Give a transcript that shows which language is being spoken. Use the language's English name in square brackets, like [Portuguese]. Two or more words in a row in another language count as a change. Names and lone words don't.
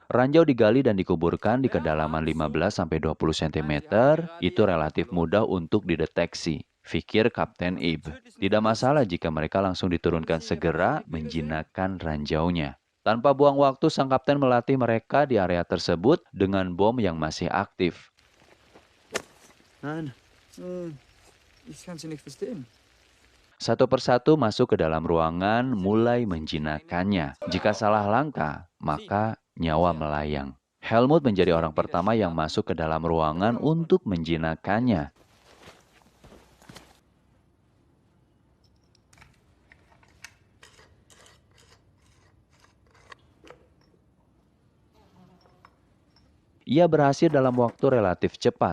[Indonesian] Ranjau digali dan dikuburkan di kedalaman 15-20 cm, itu relatif mudah untuk dideteksi. Pikir Kapten Ib, tidak masalah jika mereka langsung diturunkan segera menjinakkan ranjaunya. Tanpa buang waktu, sang kapten melatih mereka di area tersebut dengan bom yang masih aktif. [German] Nein, ich kann Sie nicht verstehen. [Indonesian] Satu persatu masuk ke dalam ruangan, mulai menjinakkannya. Jika salah langkah, maka nyawa melayang. Helmut menjadi orang pertama yang masuk ke dalam ruangan untuk menjinakkannya. Ia berhasil dalam waktu relatif cepat.